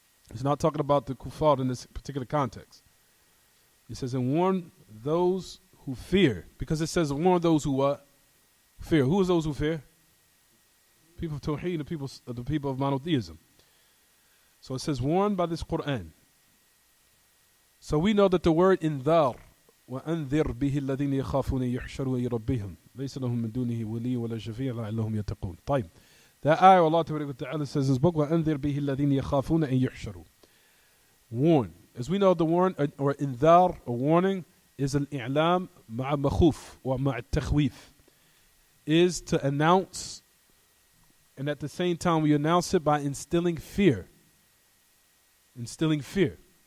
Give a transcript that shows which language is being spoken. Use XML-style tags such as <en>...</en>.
<en>It's not talking about the kuffar in this particular context. It says, and warn those who fear. Because it says, warn those who what? Fear. Who is those who fear? People of Tawheed, the people of monotheism. So it says, warn by this Quran. So we know that the word indhar</en> <ar>وأنذر به الذين يخافون يحشروا إلى ربهم ليس لهم من دونه ولي ولا شفيع لعلهم يتقون. طيب.</ar> <en>That ayah Allah Ta'ala says in His book,</en> <ar>وَأَنذِرْ بِهِ الَّذِينَ يَخَافُونَ أَن يُحْشَرُوا.</ar> <en>Warn. As we know, the warn or indhar, a warning, is</en> <ar>al-i'lam ma'a makhuf</ar> <en>or</en> <ar>ma'a takhweef,</ar> <en>is to announce, and at the same time we announce it by instilling fear. Instilling fear.</en>